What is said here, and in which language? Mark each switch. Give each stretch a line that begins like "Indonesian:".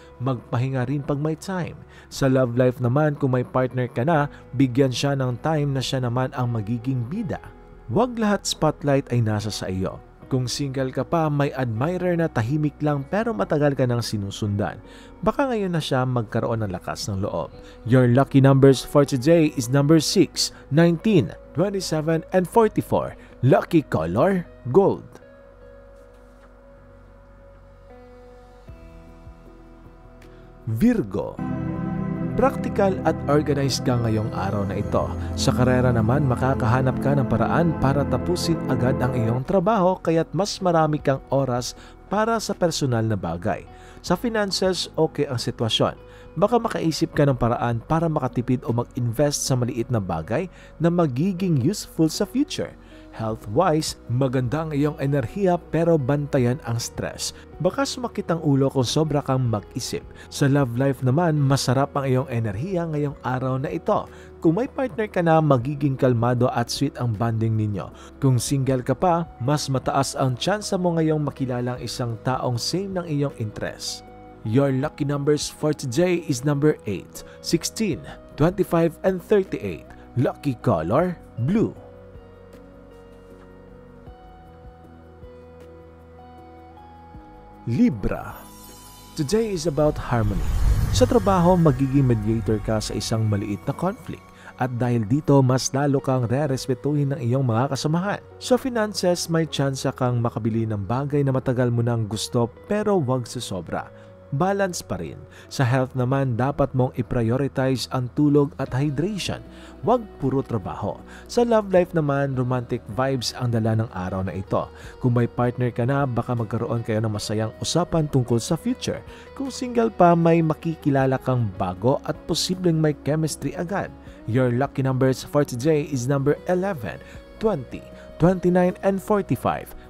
Filipino: Magpahinga rin pag may time. Sa love life naman, kung may partner ka na, bigyan siya ng time na siya naman ang magiging bida. Huwag lahat spotlight ay nasa sa iyo. Kung single ka pa, may admirer na tahimik lang pero matagal ka nang sinusundan. Baka ngayon na siya magkaroon ng lakas ng loob.
English: Your lucky numbers for today is number 6, 19, 27, and 44. Lucky color, gold.
Filipino: Virgo. Practical at organized ka ngayong araw na ito. Sa karera naman, makakahanap ka ng paraan para tapusin agad ang iyong trabaho kaya't mas marami kang oras para sa personal na bagay. Sa finances, okay ang sitwasyon. Baka makaisip ka ng paraan para makatipid o mag-invest sa maliit na bagay na magiging useful sa future. Health-wise, maganda ang iyong enerhiya pero bantayan ang stress. Baka sumakit ang ulo kung sobra kang mag-isip. Sa love life naman, masarap ang iyong enerhiya ngayong araw na ito. Kung may partner ka na, magiging kalmado at sweet ang bonding ninyo. Kung single ka pa, mas mataas ang tsansa mo ngayong makilala ang isang taong same ng iyong interest.
English: Your lucky numbers for today is number 8, 16, 25, and 38. Lucky color, blue. Libra. Today is about harmony.
Filipino: Sa trabaho, magiging mediator ka sa isang maliit na conflict at dahil dito, mas lalo kang re-respetuhin ng iyong mga kasamahan. Sa finances, may tsansa kang makabili ng bagay na matagal mo nang gusto pero wag sa sobra. Balance pa rin. Sa health naman, dapat mong i-prioritize ang tulog at hydration. Huwag puro trabaho. Sa love life naman, romantic vibes ang dala ng araw na ito. Kung may partner ka na, baka magkaroon kayo ng masayang usapan tungkol sa future. Kung single pa, may makikilala kang bago at posibleng may chemistry agad.
English: Your lucky numbers for today is number 11, 20, 29, and 45.